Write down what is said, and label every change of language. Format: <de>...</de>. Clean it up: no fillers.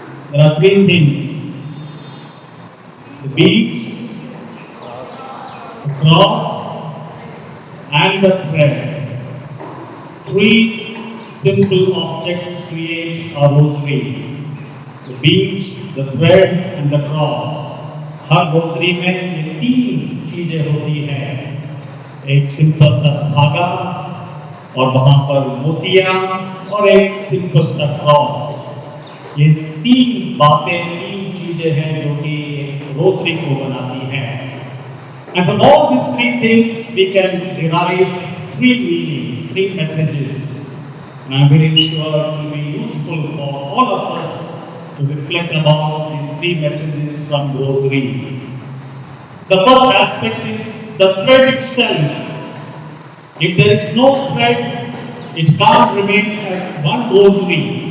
<en>There are 3 things. The beads, the cross, and the thread. 3 simple objects create a rosary. The beads, the thread and the cross.</en> <hi>हर rosary में ये 3 चीजें होती हैं. एक simple सा धागा और वहां पर मोतियां और एक सिंपल सा क्रॉस. ये 3 बातें, 3 चीजें हैं जो कि रोजरी को बनाती हैं.</hi> <en>And from all these 3 things we can derive 3 meanings, 3 messages. And I'm very sure it will be useful for all of us to reflect about these 3 messages from the rosary. The first aspect is the thread itself. If there is no thread, it can't remain as one rosary.</en>